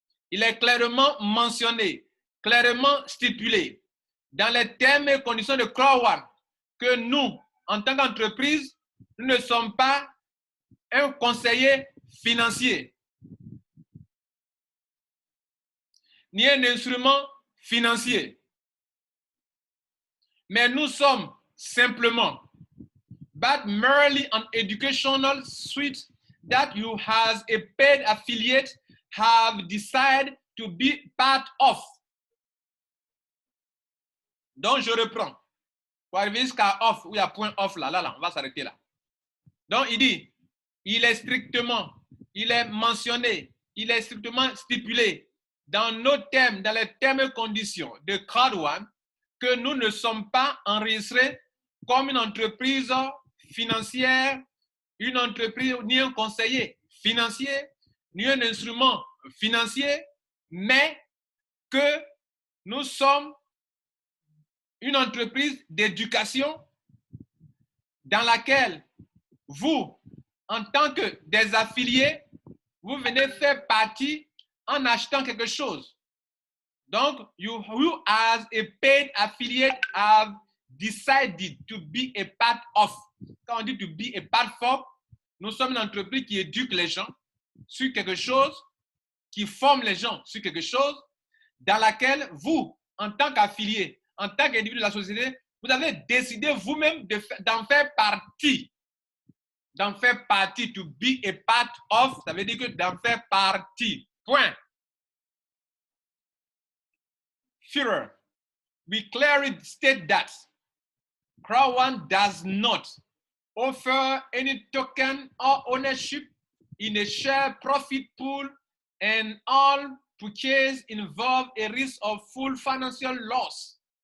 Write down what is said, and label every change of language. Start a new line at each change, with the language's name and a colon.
French: Il est clairement mentionné, clairement stipulé dans les termes et conditions de Crown que nous, en tant qu'entreprise, nous ne sommes pas un conseiller financier, ni un instrument financier. Mais nous sommes simplement,
English: but merely an educational suite that you as a paid affiliate have decided to be part of.
French: Donc, je reprends. Pour arriver jusqu'à off, où il y a point off là, on va s'arrêter là. Donc, il dit, il est strictement, il est mentionné, il est strictement stipulé dans nos termes, dans les termes et conditions de Crowd1 que nous ne sommes pas enregistrés comme une entreprise financière, une entreprise, ni un conseiller financier, ni un instrument financier, mais que nous sommes une entreprise d'éducation dans laquelle vous, en tant que des affiliés, vous venez faire partie en achetant quelque chose.
English: Donc, you as a paid affiliate have decided to be a part of.
French: Quand on dit
English: to be a part of,
French: nous sommes une entreprise qui éduque les gens sur quelque chose, qui forme les gens sur quelque chose, dans laquelle vous, en tant qu'affilié, en tant qu'individu de la société, vous avez décidé vous-même d'en faire partie. D'en faire partie,
English: to be a part of,
French: ça veut dire que d'en faire partie. Point.
English: Further, we clearly state that Crowd1 does not offer any token or ownership in a share profit pool, and all purchase involve a risk of full financial loss.